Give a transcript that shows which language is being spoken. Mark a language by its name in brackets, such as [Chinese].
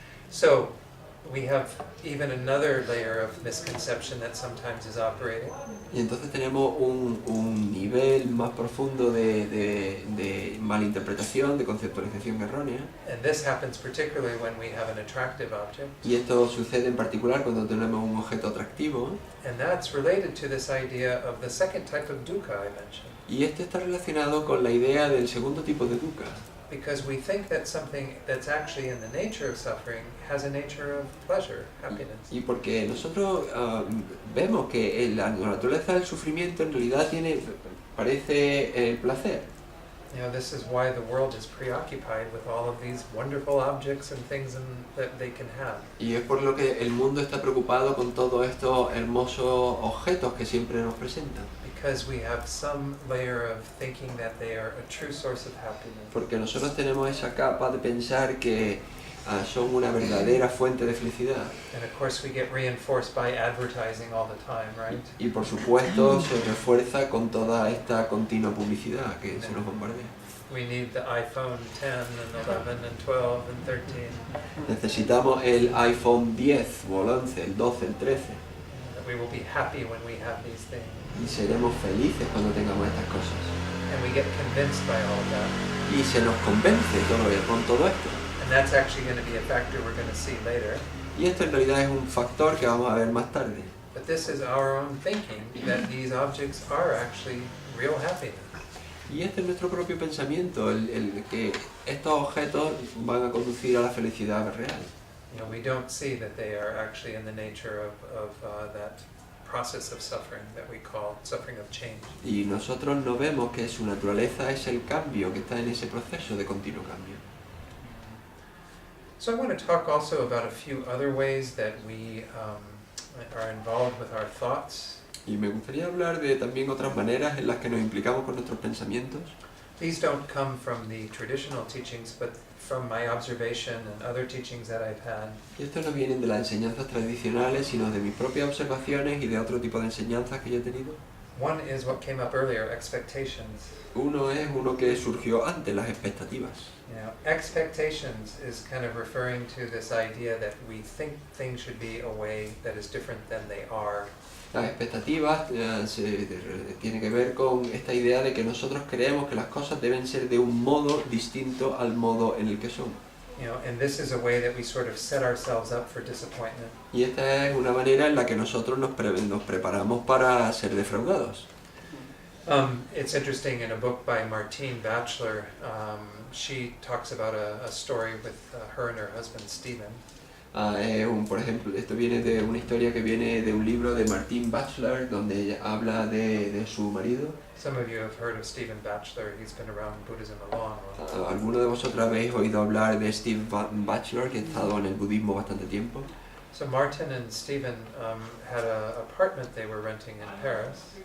[English] So we have even another layer of misconception that sometimes is operating. [Spanish] Y entonces tenemos un nivel más profundo de malinterpretación, de conceptualización errónea. [English] And this happens particularly when we have an attractive object. [Spanish] Y esto sucede en particular cuando tenemos un objeto atractivo. [English] And that's related to this idea of the second type of dukkha I mentioned. [Spanish] Y esto está relacionado con la idea del segundo tipo de dukkha. [English] Because we think that something that's actually in the nature of suffering has a nature of pleasure, happiness. [Spanish] Y porque nosotros vemos que la naturaleza del sufrimiento en realidad parece el placer. [English] You know, this is why the world is preoccupied with all of these wonderful objects and things that they can have. [Spanish] Y es por lo que el mundo está preocupado con todos estos hermosos objetos que siempre nos presentan. [English] Because we have some layer of thinking that they are a true source of happiness. [Spanish] Porque nosotros tenemos esa capa de pensar que son una verdadera fuente de felicidad. [English] And of course we get reinforced by advertising all the time, right? [Spanish] Y por supuesto se refuerza con toda esta continua publicidad que se nos bombardea. [English] We need the iPhone 10 and 11 and 12 and 13. [Spanish] Necesitamos el iPhone 10 o el 11, el 12, el 13. [English] That we will be happy when we have these things. [Spanish] Y seremos felices cuando tengamos estas cosas. [English] And we get convinced by all of that. [Spanish] Y se nos convence con todo esto. [English] And that's actually going to be a factor we're going to see later. [Spanish] Y esto en realidad es un factor que vamos a ver más tarde. [English] But this is our own thinking that these objects are actually real happiness. [Spanish] Y este es nuestro propio pensamiento, el que estos objetos van a conducir a la felicidad real. [English] You know, we don't see that they are actually in the nature of that process of suffering that we call suffering of change. [Spanish] Y nosotros no vemos que su naturaleza es el cambio, que está en ese proceso de continuo cambio. [English] So I want to talk also about a few other ways that we are involved with our thoughts. [Spanish] Y me gustaría hablar de también otras maneras en las que nos implicamos con nuestros pensamientos. [English] These don't come from the traditional teachings, but from my observation and other teachings that I've had. [Spanish] Y estos no vienen de las enseñanzas tradicionales, sino de mis propias observaciones y de otro tipo de enseñanzas que yo he tenido. [English] One is what came up earlier, expectations. [Spanish] Uno es uno que surgió antes, las expectativas. [English] You know, expectations is kind of referring to this idea that we think things should be a way that is different than they are. [Spanish] Las expectativas tienen que ver con esta idea de que nosotros creemos que las cosas deben ser de un modo distinto al modo en el que son. [English] You know, and this is a way that we sort of set ourselves up for disappointment. [Spanish] Y esta es una manera en la que nosotros nos preparamos para ser defraudados. [English] It's interesting, in a book by Martine Batchelor, she talks about a story with her and her husband Stephen. [Spanish] Por ejemplo, esto viene de una historia que viene de un libro de Martine Batchelor, donde ella habla de su marido. [English] Some of you have heard of Stephen Batchelor. He's been around Buddhism a long while. [Spanish] ¿Alguno de vosotros habéis oído hablar de Steve Batchelor, que ha estado en el budismo bastante tiempo? [English] So Martin and Stephen had an apartment they were renting in Paris.